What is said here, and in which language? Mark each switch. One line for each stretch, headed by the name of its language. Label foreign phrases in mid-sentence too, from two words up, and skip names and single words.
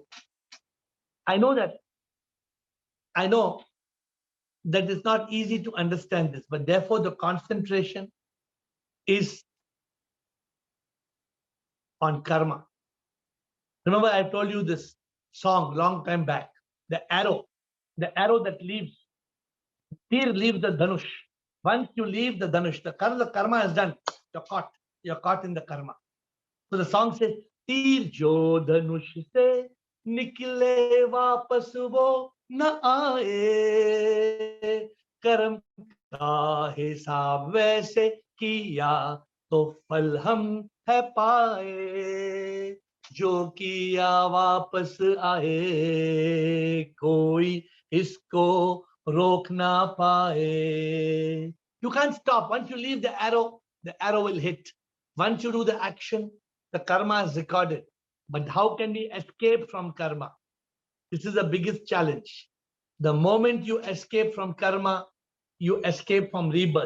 English: I know that it's not easy to understand this, but therefore the concentration is on karma. Remember, I told you this song long time back. The arrow that leaves, Tir leaves the dhanush. Once you leave the dhanush, the karma is done. You're caught in the karma. So the song says,
Hindi: तीर जो धनुष से निकले वापस वो ना आए, कर्म का हिसाब वैसे किया तो फल हम है पाए, जो किया वापस आए, कोई इसको रोक ना पाए.
English: You can't stop. Once you leave the arrow will hit. Once you do the action, the karma is recorded. But how can we escape from karma? This is the biggest challenge. The moment you escape from karma, you escape from rebirth.